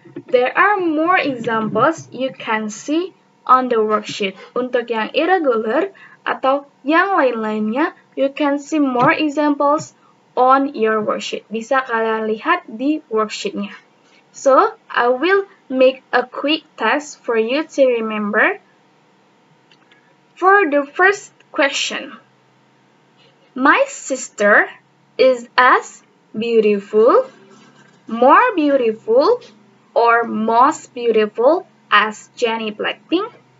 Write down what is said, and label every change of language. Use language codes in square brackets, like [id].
[en] There are more examples you can see on the worksheet. [id] Untuk yang irregular atau yang lain-lainnya, [en] you can see more examples on your worksheet. [id] Bisa kalian lihat di worksheetnya. [en] So, I will make a quick test for you to remember. For the first question, my sister is as beautiful, more beautiful, or most beautiful as Jennie Blackpink?